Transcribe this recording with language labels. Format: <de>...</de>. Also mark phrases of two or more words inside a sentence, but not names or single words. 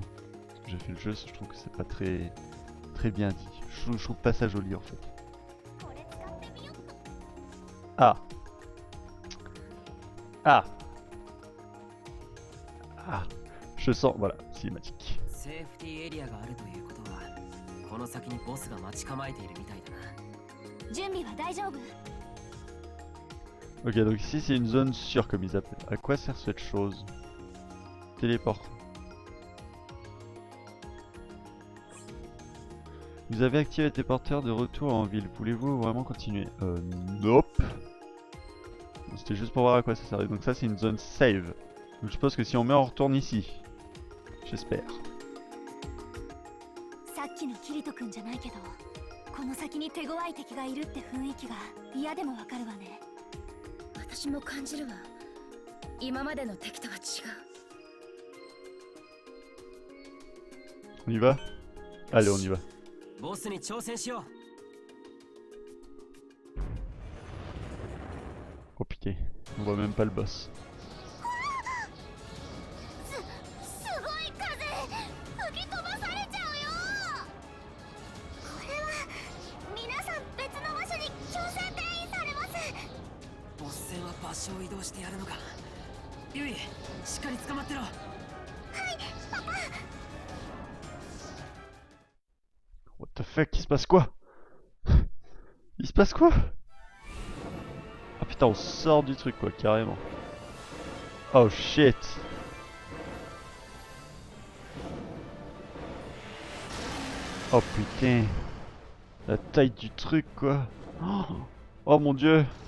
<fr>Parce que j'ai fait le jeu, je trouve que c'est pas très bien dit. Je trouve pas ça joli en fait. Ah. Ah. Ah. Je sens, voilà, cinématique.</fr> <ja>セーフティーエリアがあるということはこの先にボスが待ち構えているみたいだな。準備は大丈夫？</ja> <fr>Ok, donc ici c'est une zone sûre comme ils appellent. À quoi sert cette chose? Téléport. Vous avez activé le téléporteur de retour en ville. Voulez-vous vraiment continuer? Nope. C'était juste pour voir à quoi ça servait. Donc ça c'est une zone save. Donc je suppose que si on meurt on retourne ici. J'espère.</fr> <ja>さっきのキリト君じゃないけど、この先に手強い敵がいるって雰囲気が嫌でもわかるわね。私も感じるわ。今までの敵とは違う。</ja> <fr>On y va? Allez, on y va.</fr> <ja>ボスに挑戦しよう。</ja> <fr>Oh putain, on voit même pas le boss.</fr> <ja>すごい風、吹き飛ばされちゃうよ。これは皆さん別の場所に強制転移されます。ボス戦は場所を移動してやるのか。ユイ、しっかり捕まってろ。はい、パパ。</ja> <en>What the fuck,</en> <fr>il se passe quoi? Il se passe quoi? Ah putain, on sort du truc quoi, carrément.</fr> <en>Oh shit.</en> <fr>Oh putain. La taille du truc quoi. Oh mon dieu.</fr>